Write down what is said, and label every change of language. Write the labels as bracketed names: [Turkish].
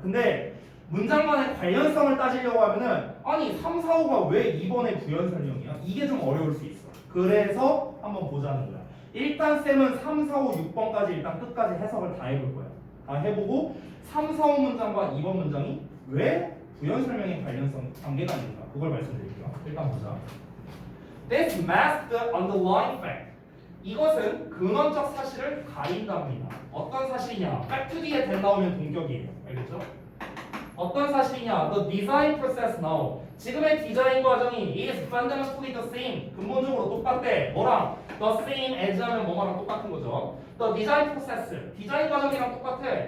[Korean] 근데 문장 간의 관련성을 따지려고 하면은 아니 3, 4, 5가 왜 2번의 부연 설명이야? 이게 좀 어려울 수 있어. 그래서 한번 보자는 거야. 일단 쌤은 3, 4, 5, 6번까지 일단 끝까지 해석을 다 해볼 거야. 다 해보고 3, 4, 5 문장과 2번 문장이 왜 부연 설명의 관련성 관계가 있는가 그걸 말씀드릴게요. 일단 보자. [English] This masks the underlying fact. [Korean] 이것은 근원적 사실을 가린답니다. 어떤 사실이냐? fact 뒤에 된 나오면 동격이에요. 알겠죠? 어떤 사실이냐? [English] The design process now. [Korean] 지금의 디자인 과정이 [English] is fundamentally the same. [Korean] 근본적으로 똑같대. 뭐랑? [English] The same as [Korean] 하면 뭐뭐랑 똑같은 거죠. [English] The design process, [Korean] 디자인 과정이랑 똑같아.